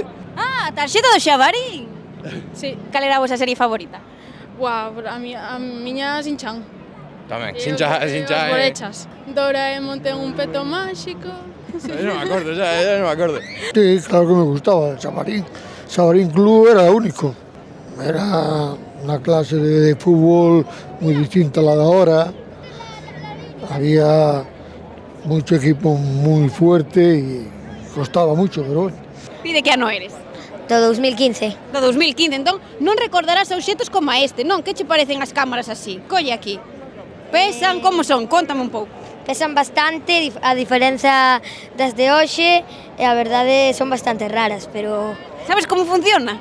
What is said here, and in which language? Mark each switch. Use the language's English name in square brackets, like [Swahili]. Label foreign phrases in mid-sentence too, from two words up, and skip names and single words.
[Galician] Ah, tarxeta do Xabarín! Sí. Cal era a vosa serie favorita? Buah, a miña Shin-chan. Tamén, Os Shin-chan. borechas. Doraemon ten un peto máxico. Sí. Eu non me acordo, xa non me acordo. [Spanish] Sí, claro que me gustaba el Xabarín. Xabarín Club era único. Era una clase de fútbol muy distinta a la de ahora. Había mucho equipo muy fuerte y costaba mucho, pero bueno. [Galician] Pide que ano eres? Do 2015. Do 2015, entón non recordarás obxetos como este, non? Que che parecen as cámaras así? Colle aquí. Pesan, como son? Contame un pouco. Pesan bastante, a diferenza das de hoxe, e a verdade son bastante raras, pero... Sabes como funciona?